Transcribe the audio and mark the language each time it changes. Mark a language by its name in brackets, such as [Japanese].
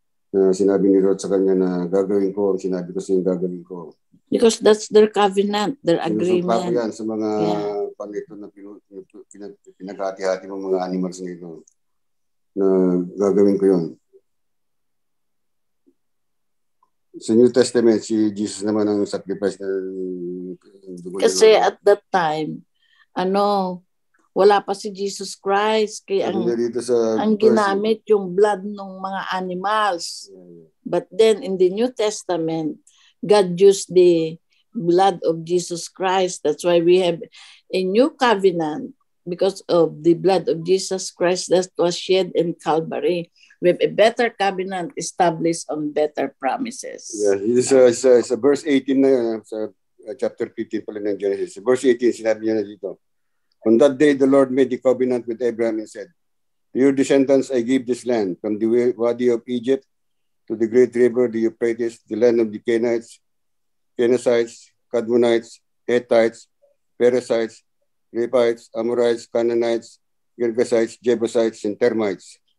[Filipino] Sinabi ni Lord sa kanya na gagawin ko ang sinabi ko sa iyo, gagawin ko. [English] Because that's their covenant, their agreement. [Filipino] Yan sa mga panito na pinaghati-hati ng mga animals nito na gagawin ko yun. Sa New Testament, si Jesus naman ang sacrifice na dugo. Kasi [English] at that time, [Filipino] wala pa si Jesus Christ. Kaya ang ginamit yung blood ng mga animals. [English] But then in the New Testament, God used the blood of Jesus Christ. That's why we have a new covenant because of the blood of Jesus Christ that was shed in Calvary. We have a better covenant established on better promises. [Filipino] Yeah, sa verse 18 na yun, sa chapter 15 pala ng Genesis. Verse 18, sinabi niya na dito, [English] on that day, the Lord made the covenant with Abraham and said, to your descendants, I give this land from the wadi of Egypt to the great river, the Euphrates, the land of the Canaanites, Kenizzites, Kadmonites, Hittites, Perizzites, Rephites, Amorites, Canaanites, Girgasites, Jebusites, and termites.